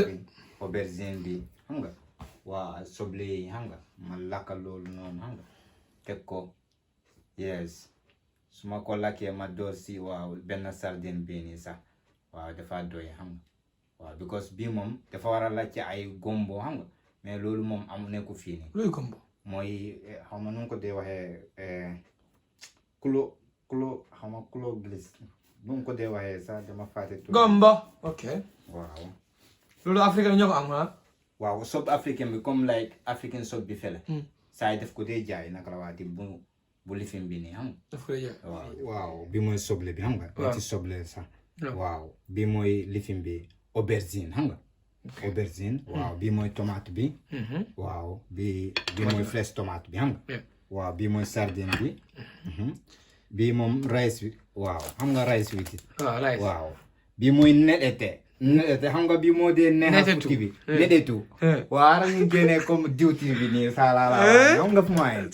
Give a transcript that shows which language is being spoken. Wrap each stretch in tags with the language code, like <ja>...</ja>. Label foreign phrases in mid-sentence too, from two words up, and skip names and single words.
<wo>tomate bi aubergine bi xam nga waa soble yi xam nga ma lakka loolu noonu xam nga teg ko yes su ma ko lakkee ma door si waaw benn sardine bii nii sax waaw dafa doy xam nga waaw because bii moom dafa war a laajte ay gombo xam nga mais loolu moom am nekku fii nii Luy gombo? mooy xaw ma nu ko dee waxee kulo xaw ma kulo glisse nu ko dee waxee sax dama fàtte tur Gombo. Okay. waaw Loolu Afrique ñoo ko am na. waaw</wo> <fr>sub africain</fr> <wo>bi comme</wo> <en>like african sub</en> <wo>bi fele saa yi def ko dee jaay naka la waati bu lifin bi nii xam nga Daf koy jaay. waaw bi mooy soble bi xam nga ñetti soble sax waaw bi mooy lifin bi aubergine xam nga aubergine waaw bi mooy tomate bi waaw bi mooy fresh tomate bi xam nga waaw bi mooy sardine bi bi moom rice bi waaw xam nga rice bi waaw bi mooy nettete xam nga bi moo dee neexa futti bi netetu waaw ara ñu génnee comme diwtir bi nii salala xam nga fu may</wo>